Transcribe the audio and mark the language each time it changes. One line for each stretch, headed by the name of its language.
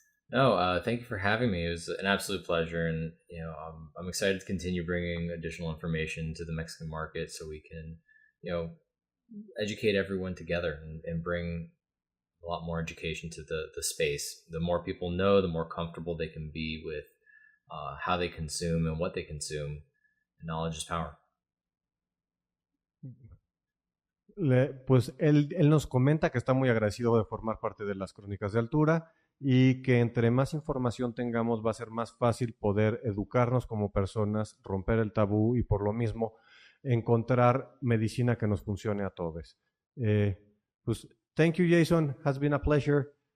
English: No, thank you for having me. It was an absolute pleasure, and I'm excited to continue bringing additional information to the Mexican market so we can, educate everyone together and bring a lot more education to the space. The more people know, the more comfortable they can be with how they consume and what they consume. And knowledge is power.
Spanish: Pues él nos comenta que está muy agradecido de formar parte de las Crónicas de Altura y que entre más información tengamos va a ser más fácil poder educarnos como personas, romper el tabú y por lo mismo encontrar medicina que nos funcione a todos.
English: Pues thank you, Jason, has been a pleasure.